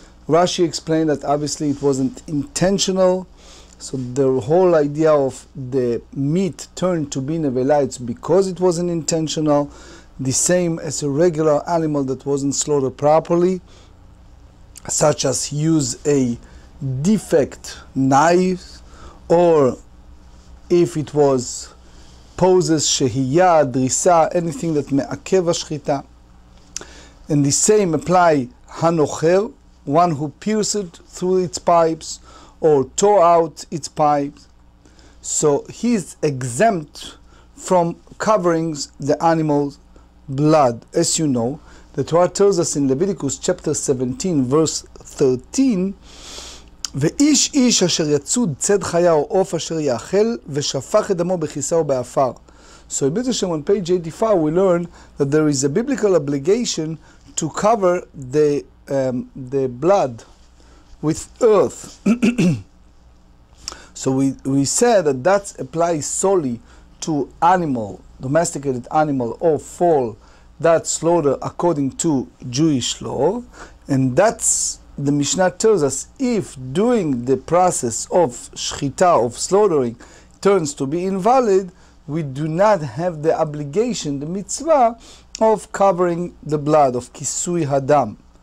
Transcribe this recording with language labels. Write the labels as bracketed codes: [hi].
[en] Rashi explained that obviously it wasn't intentional, so the whole idea of the meat turned to be nevela, it's because it wasn't intentional, the same as a regular animal that wasn't slaughtered properly, such as use a defect knife, or if it was poses, shehiyah, drisa, anything that me'akev shchita. And the same apply hanocher, one who pierced through its pipes or tore out its pipes. So he is exempt from covering the animal's blood. As you know, the Torah tells us in Leviticus chapter 17, verse 13, [he] ואיש איש אשר יצוד צד חיה או עוף אשר יאכל ושפך את דמו בכיסה או באפר. [en] So in Hashem on page 85 we learn that there is a biblical obligation to cover the blood with earth. So we said that applies solely to animal, domesticated animal or fowl that slaughter according to Jewish law, and that's the Mishnah tells us if doing the process of shchita, of slaughtering, turns to be invalid, we do not have the obligation, the mitzvah, of covering the blood, of kisui hadam.